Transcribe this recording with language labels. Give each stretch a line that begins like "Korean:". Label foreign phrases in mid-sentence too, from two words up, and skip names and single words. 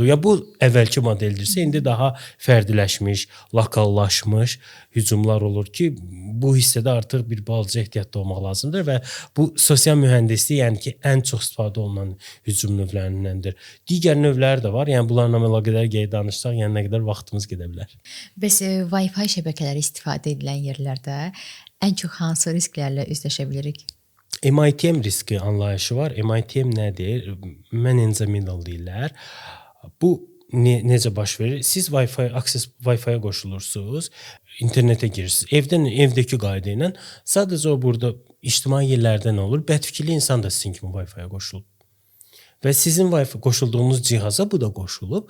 Azerbaijani: Ya bu əvvəlki modeldirsə, indi daha fərdiləşmiş, lokallaşmış hücumlar olur ki, bu hissədə artıq bir balaca ehtiyatlı olmaq lazımdır və bu sosial mühəndislik yəni ki ən çox istifadə olunan hücum növlərindəndir. Digər növləri də var. Yəni bunlarla əlaqədar danışsaq, yəni nə qədər vaxtımız gedə bilər. Bəs Wi-Fi şəbəkələri istifadə edilən yerlərdə ən çox hansı risklərlə üzləşə bilirik? MITM riski anlayışı var. MITM nədir?
English: Man in the middle
Azerbaijani: deyirlər. Bu necə baş verir? Siz Wi-Fi-yə qoşulursunuz, internetə girirsiniz. Evdəki qayda ilə sadəcə o burada ictimai yerlərdə nə olur? Bədfikirli insan da sizin kimi Wi-Fi-yə qoşulub. Və sizin Wi-Fi qoşulduğunuz cihaza bu da qoşulub.